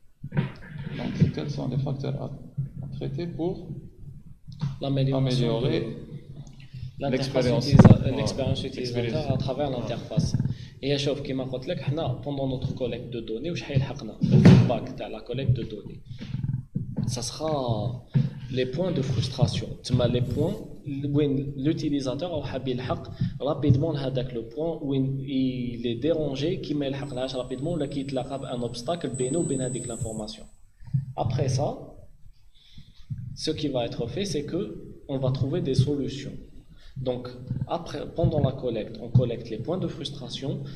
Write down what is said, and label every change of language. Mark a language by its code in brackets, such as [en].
[fr] Donc, quels sont les facteurs à traiter pour améliorer l'expérience utilisateur à travers l'interface. Et [ar] شوف كما قلت لك حنا [fr] pendant notre collecte de données [ar] واش حيلحقنا الفيدباك تاع [fr] la collecte de données. Ça sera les points de frustration. [ar] تما les points وين l'utilisateur او حاب يلحق rapidement هذاك le point وين [fr] il est dérangé [ar] كي ما يلحقلهاش rapidement ولا كي يتلاقى بان obstacle بينه وبين هذيك l'information. [fr] Après ça, ce qui va être fait, c'est que on va trouver des solutions. Donc, après, pendant la collecte, on collecte les points de frustration.